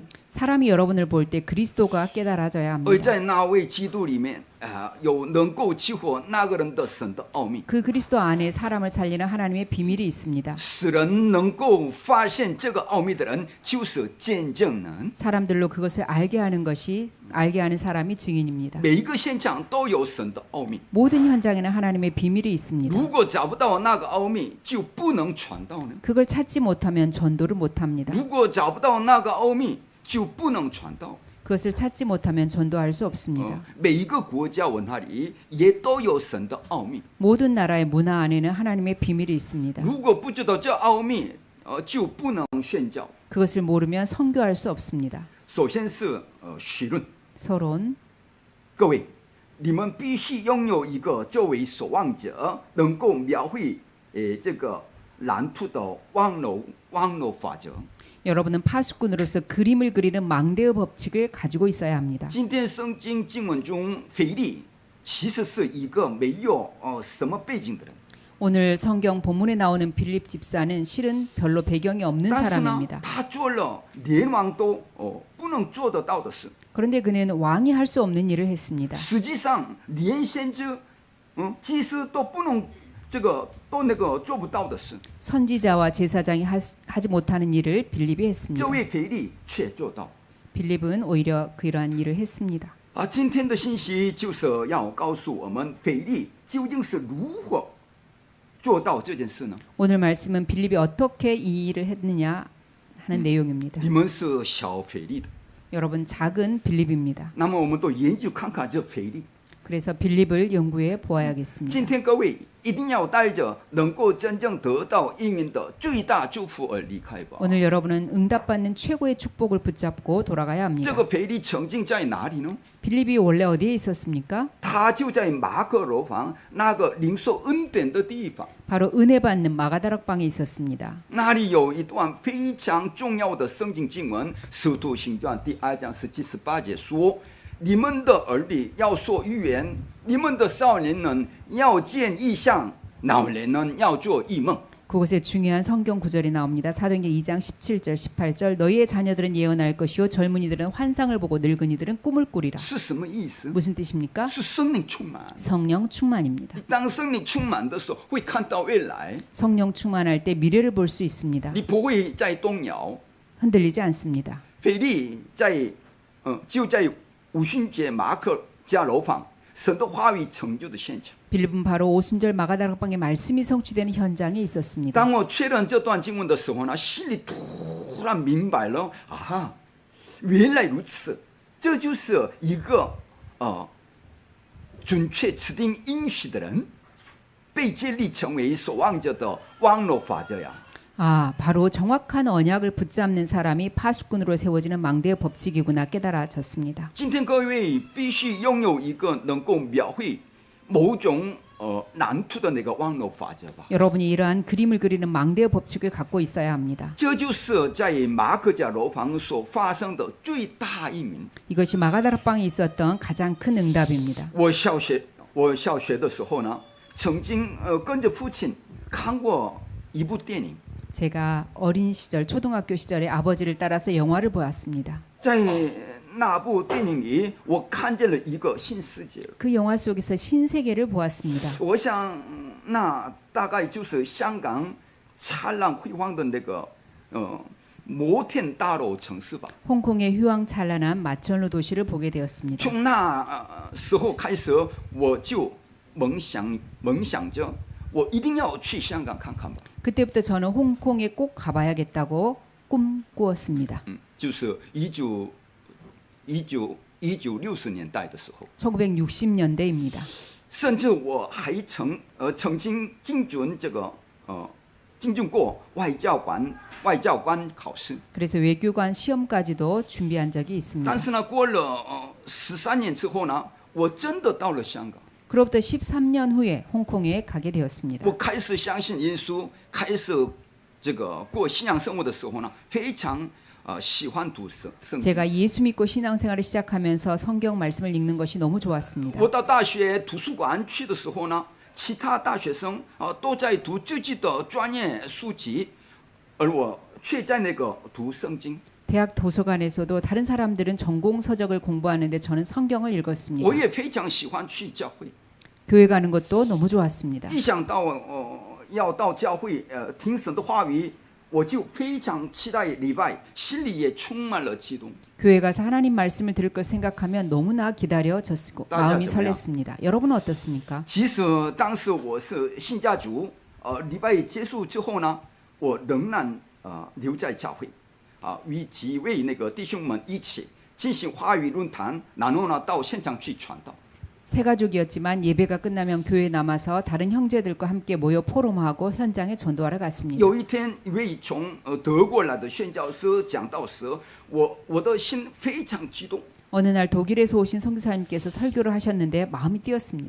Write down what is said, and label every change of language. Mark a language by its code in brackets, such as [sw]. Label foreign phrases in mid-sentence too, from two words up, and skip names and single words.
[ko] 사람이 여러분을 볼 때 그리스도가 깨달아져야 [zh] 而 [ko] 합니다. [zh] 在那位基督里面，有能够激活那个人的神的奥秘， [ko] 그 그리스도 안에 사람을 살리는 하나님의 비밀이 있습니다. [zh] 使人能够发现这个奥秘的人，就是见证人。 [ko] 사람들로 그것을 알게 하는 사람이 증인입니다. [zh] 每一个现场都有神的奥秘， [ko] 모든 현장에는 하나님의 비밀이 있습니다. [zh] 如果找不到那个奥秘，就不能传道呢。 [ko] 그걸 찾지 못하면 전도를 못합니다. [zh] 如果找不到那个奥秘， 就不能传道。 [ko] 그것을 찾지 못하면 전도할 수 없습니다. [zh] 每一个国家文化里也都有神的奥秘。 [ko] 모든 나라의 문화 안에는 하나님의 비밀이 있습니다. [zh] 如果不知道这奥秘，就不能宣教。 [ko] 그것을 모르면 선교할 수 없습니다. [zh] 首先是绪论， [ko] 서론 [zh] 各位，你们必须拥有一个作为守望者，能够描绘这个蓝图的网络法则。 [ko] 여러분은 파수꾼으로서 그림을 그리는 망대의 법칙을 가지고 있어야 합니다. [zh] 今天圣经经文中，腓力其实是一个没有什么背景的人， [ko] 오늘 성경 본문에 나오는 빌립 집사는 실은 별로 배경이 없는 [zh] 但是呢， [ko] 사람입니다. [zh] 他做了连王都不能做得到的事。 [ko] 그런데 그는 왕이 할 수 없는 일을 했습니다. [zh] 实际上，连先知、祭司都不能做不到的事， [ko] 선지자와 제사장이 하지 못하는 일을 빌립이 했습니다. [zh] 这位腓力却做到。 [ko] 빌립은 오히려 그러한 일을 했습니다. [zh] 今天的信息就是要告诉我们，腓力究竟是如何做到这件事呢？ [ko] 오늘 말씀은 빌립이 어떻게 이 일을 했느냐 하는 내용입니다. [zh] 你们是小腓力的， [ko] 여러분 작은 빌립입니다. [zh] 那么我们都研究看看这腓力。 [ko] 그래서 빌립을 연구해 보아야겠습니다. [zh] 今天各位一定要带着能够真正得到应允的最大祝福而离开吧。 [ko] 오늘 여러분은 응답받는 최고의 축복을 붙잡고 돌아가야 [zh] 这 [ko] 합니다. [zh] 个腓力曾经在哪里呢？ [ko] 빌립이 원래 어디에 있었습니까? [zh] 他就在马可楼房那个领受恩典的地方。 [ko] 바로 은혜 받는 마가다락방에 있었습니다. [zh] 那里有一段非常重要的圣经经文，《使徒行传》第2章17、18节说：“你们的儿女要说预言，你们的少年人要见异象，老年人要做异梦。” [ko] 그곳에 중요한 성경 구절이 나옵니다. 사도행전 2장 17절 18절 너희의 자녀들은 예언할 것이요 젊은이들은 환상을 보고 늙은이들은 꿈을 꾸리라. [zh] 是什么意思？ [ko] 무슨 뜻입니까? [zh] 是圣灵充满。 [ko] 성령 충만입니다. [zh] 当圣灵充满的时候，会看到未来， [ko] 성령 충만할 때 미래를 볼 수 있습니다. [zh] 你不会再动摇。 [ko] 흔들리지 않습니다. [zh] 腓力就在五旬节马可家楼房，神的话语成就的现场。 [ko] 빌립은 바로 오순절 마가다락방의 말씀이 성취되는 현장에 있었습니다. [zh] 当我确认这段经文的时候呢，心里突然明白了啊，原来如此，这就是一个准确指定应许的人被接力成为守望者的网络法则呀。 [ko] 아, 바로 정확한 언약을 붙잡는 사람이 파수꾼으로 세워지는 망대의 법칙이구나 깨달아졌습니다. [zh] 今天各位必须拥有一个能够描绘某种蓝图的那个网络法则吧。 [ko] 여러분이 이러한 그림을 그리는 망대의 법칙을 갖고 있어야 합니다. [zh] 这就是在马可家楼房所发生的最大应允。 [ko] 이것이 마가다락방에 있었던 가장 큰 응답입니다. [zh] 我小学的时候呢，曾经跟着父亲看过一部电影。 [ko] 제가 어린 시절 초등학교 시절에 아버지를 따라서 영화를 보았습니다. [zh] 在那部电影里，我看见了一个新世界。 [ko] 그 영화 속에서 신세계를 보았습니다. [zh] 我想，那大概就是香港灿烂辉煌的那个摩天大楼城市吧。 [ko] 홍콩의 휘황찬란한 마천루 도시를 보게 되었습니다. [zh] 从那时候开始，我就梦想着，我一定要去香港看看吧。 [ko] 그때부터 저는 홍콩에 꼭 가봐야겠다고 꿈꾸었습니다. [zh] 就是1960年代的时候， [ko] 1960년대입니다. [zh] 甚至我还曾经精进过外交官考试。 [ko] 그래서 외교관 시험까지도 준비한 적이 있습니다. [zh] 但是呢，过了13年之后呢，我真的到了香港。 [ko] 그로부터 13년 후에 홍콩에 가게 되었습니다. [zh] 我开始相信耶稣，开始过信仰生活的时候呢，非常喜欢读圣经。 [ko] 제가 예수 믿고 신앙생활을 시작하면서 성경 말씀을 읽는 것이 너무 좋았습니다. [zh] 我到大学图书馆去的时候呢，其他大学生都在读自己的专业书籍，而我却在那个读圣经。 [ko] 대학 도서관에서도 다른 사람들은 전공 서적을 공부하는데 저는 성경을 읽었습니다. [zh] 我也非常喜欢去教会， [ko] 교회 가는 것도 너무 좋았습니다. [zh] 一想到要到教会听神的话语，我就非常期待礼拜，心里也充满了激动。 [ko] 교회 가서 하나님 말씀을 들을 것 생각하면 너무나 기다려졌고 마음이 설렜습니다. 여러분은 어떻습니까? [zh] 即使当时我是信家族，礼拜结束之后呢，我仍然留在教会。与几位那个弟兄们一起进行话语论坛，然后呢到现场去传道。 [ko] 세 가족이었지만 예배가 끝나면 교회에 남아서 다른 형제들과 함께 모여 포럼하고 현장에 전도하러 갔습니다. [zh] 有一天，一位从德国来的宣教师讲道时，我的心非常激动。 [ko] 어느 날 독일에서 오신 선교사님께서 설교를 하셨는데 마음이 뛰었습니다.